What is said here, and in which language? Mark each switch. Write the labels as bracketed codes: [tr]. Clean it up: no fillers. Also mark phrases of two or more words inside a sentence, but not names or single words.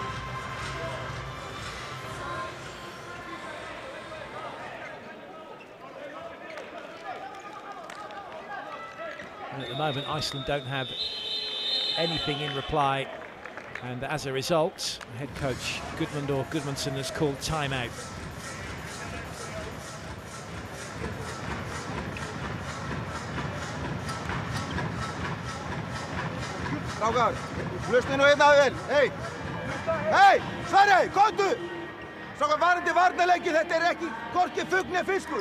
[en] And at the moment, Iceland don't have anything in reply, and as a result, head coach Gudmundur Gudmundsson has called timeout. [is] Strákar, hlustið nú einn af þér. Hei, Sverri, komdu! Strákar, varandi varnarleiki, þetta ekki hvorki fugl né fiskur.